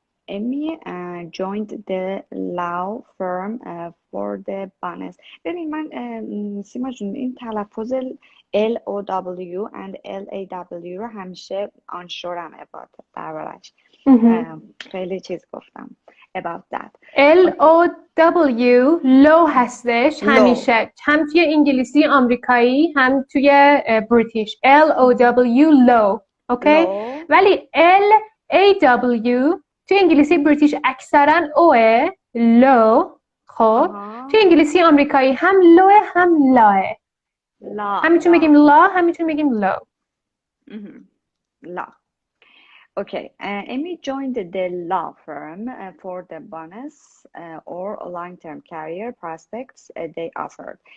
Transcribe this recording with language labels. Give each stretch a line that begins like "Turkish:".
English: Amy joined the law firm for the bonus.
Persian: ببین من سیما جون این تلفظ LOW and LAW رو همیشه آنشورم دربارش خیلی چیز گفتم
English: about that.
Persian: LOW لو هستش همیشه هم توی انگلیسی آمریکایی هم توی بریتیش LOW لو اوکی ولی LAW توی انگلیسی بریتیش اکثرا اوه لو خب توی انگلیسی آمریکایی هم لوه هم لاه هم میتونیم بگیم لا هم میتونیم بگیم لو لا
English: Okay, Amy joined the law firm for the bonus or long-term career prospects they offered.